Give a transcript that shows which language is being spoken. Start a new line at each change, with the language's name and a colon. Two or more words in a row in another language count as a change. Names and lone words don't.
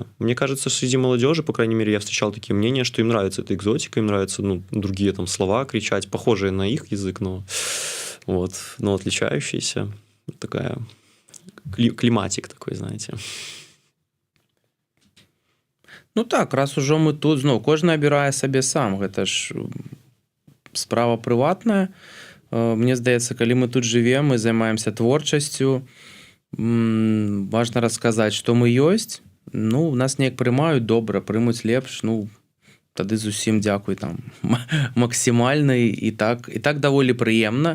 Russian: Мне кажется, среди молодежи, по крайней мере, я встречал такие мнения, что им нравится эта экзотика, им нравятся, ну, другие там слова кричать, похожие на их язык, но отличающиеся. Такая климатик такой, знаете.
Belarusian: Ну так, раз ужо мы тут, зноў кожны абірае сабе сам, гэта ж справа прыватная. Мне здаецца, калі мы тут жывем, мы займаемся творчасцю, важна расказаць, што мы ёсць. Ну, нас неяк прымаюць добра, прымуць лепш, ну, тады зусім дзякуй там максімальна, і так даволі прыемна.